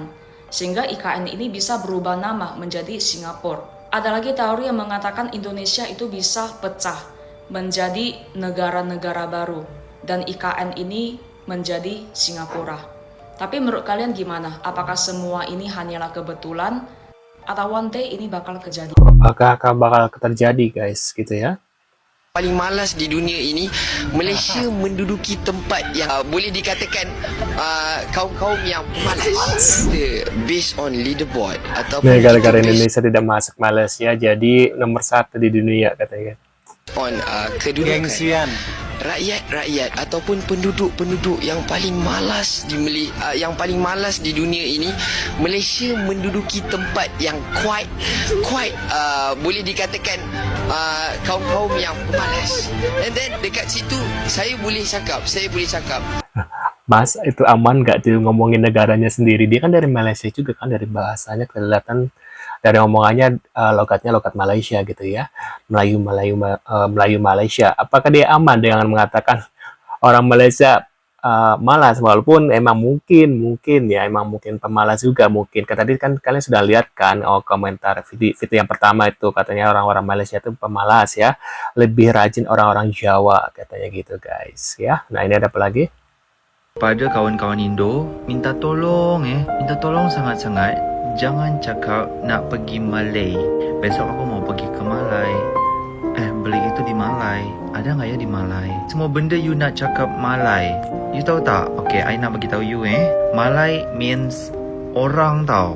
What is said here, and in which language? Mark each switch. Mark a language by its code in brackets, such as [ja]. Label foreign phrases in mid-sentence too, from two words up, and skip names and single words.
[id] Sehingga IKN ini bisa berubah nama menjadi Singapura. Ada lagi teori yang mengatakan Indonesia itu bisa pecah menjadi negara-negara baru. Dan IKN ini menjadi Singapura. Tapi menurut kalian gimana? Apakah semua ini hanyalah kebetulan atau [en] one day [id] ini bakal kejadian? Apakah akan bakal terjadi guys gitu ya? [ms] Paling malas di dunia ini, Malaysia menduduki tempat yang boleh dikatakan kaum-kaum yang malas. [en] Based on leaderboard ataupun [id] Negara-negara Indonesia tidak masuk Malaysia jadi nomor 1 di dunia katanya. [ms] on kedudukan rakyat-rakyat ataupun penduduk-penduduk yang paling malas yang paling malas di dunia ini, Malaysia menduduki tempat yang quite boleh dikatakan kaum-kaum yang malas. [en] And then [ms] dekat situ saya boleh cakap [id] Mas, itu aman nggak tuh ngomongin negaranya sendiri? Dia kan dari Malaysia juga kan, dari bahasanya kelihatan, dari omongannya logatnya logat Malaysia gitu ya, Melayu Malaysia. Apakah dia aman dengan mengatakan orang Malaysia malas, walaupun emang mungkin pemalas juga mungkin. Tadi kan kalian sudah lihat kan komentar video yang pertama itu, katanya orang-orang Malaysia itu pemalas ya, lebih rajin orang-orang Jawa katanya gitu guys ya. Nah ini ada apa lagi? Pada kawan-kawan Indo, [ms] minta tolong sangat-sangat jangan cakap nak pergi Malay. [id] Besok aku mau pergi ke Malay. Beli itu di Malay. Ada nggak ya di Malay? [ms] Semua benda you nak cakap Malay. You tahu tak? Okay, I nak bagi tahu you Malay means orang tau.